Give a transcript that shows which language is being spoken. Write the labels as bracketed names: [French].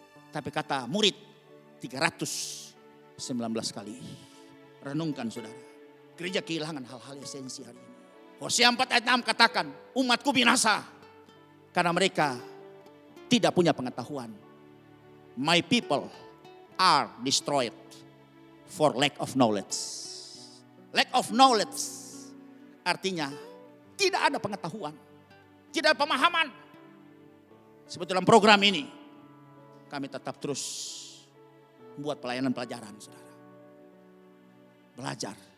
[Indonesian] Tapi kata murid 319 kali. Renungkan saudara. Gereja kehilangan hal-hal esensi hari ini. Hosea 4 ayat 6 katakan, umatku binasa. Karena mereka tidak punya pengetahuan. [English] My people are destroyed for lack of knowledge. Lack of knowledge [Indonesian] artinya tidak ada pengetahuan. Tidak ada pemahaman. Seperti dalam program ini, kami tetap terus membuat pelayanan pelajaran saudara. Belajar.